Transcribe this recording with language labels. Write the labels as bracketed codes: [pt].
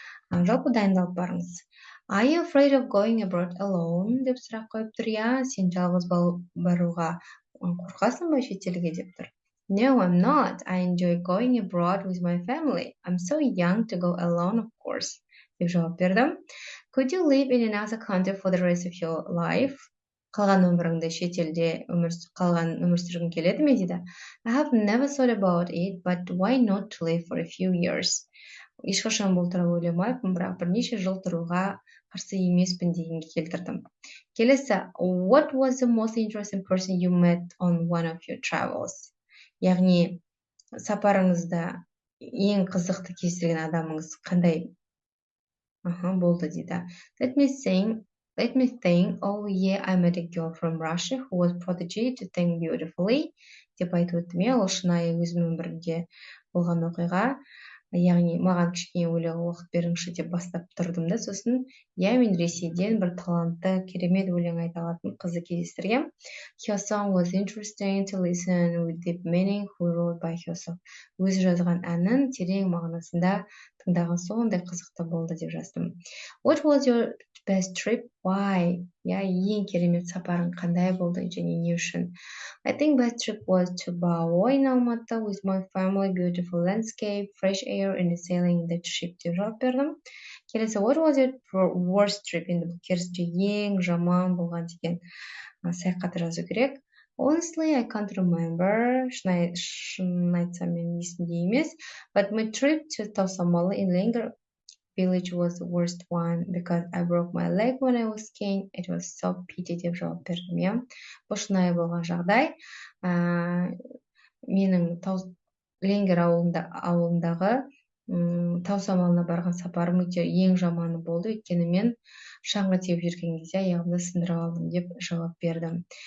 [kk] Жалпы дайындалып барыңыз. [en] Are you afraid of going abroad alone? [kk] Деп сұрақ қойып тұр, я, сен жалғыз баруға қорқасың ба шетелге деп тұр. [en] No, I'm not. I enjoy going abroad with my family. I'm so young to go alone, of course. [kk] Деп жауап бердім. [en] Could you live in another country for the rest of your life? [kk] Қалған өміріңді шетелде қалған өмір сүргің келеді ме дейді. [en] I have never thought about it, but why not to live for a few years? [kk] Ешқашан бұл туралы ойламаймын, бірақ бірнеше жыл тұруға қарсы емеспін дегенге келтірдім. Келесі, [en] what was the most interesting person you met on one of your travels? [kk] Яғни, сапарыңызда ең қызықты кездескен адамыңыз қандай болды дейді. [en] Let me think. Oh yeah, I met a girl from Russia who was prodigy to sing beautifully. [kk] Деп айтып өттім, ол шынайы өзім өмірінде болған оқиға. Яғни, маған кішкене өлең оқып беріңізші деп бастап тұрдым да, сосын, мен Ресейден бір талантты, керемет өлең айта алатын қызды кездестіргем. [en] Her song was interesting to listen with deep meaning who wrote by herself. [kk] Өзі жазған әнін терең мағынасында тыңдаған сондай қызықты болды деп жаздым. [en] What was your Best trip, why? [kk] Я ең керемет сапарың қандай болды және не үшін? [en] I think best trip was to Bao'o in Almaty with my family, beautiful landscape, fresh air and sailing in the ship [kk] деп жауап бердім. Келесі, [en] what was your worst trip? [kk] Енді бұл керісінше ең жаман болған деген саяхат жазу керек. [en] Honestly, I can't remember. [kk] Шын айтсам мен есімде емес. [en] But my trip to Tausamala in Lengir village was the worst one because I broke my leg when I was skiing. It was so pity [kk] деп жауап бердім, иә. Бұл шынайы болған жағдай. Менің Ленгер ауылындағы тау самалына барған сапарым өте ең жаманы болды, өйткені мен шаңғы теуіп жүрген кезде аяғымды сындырып алдым деп жауап бердім.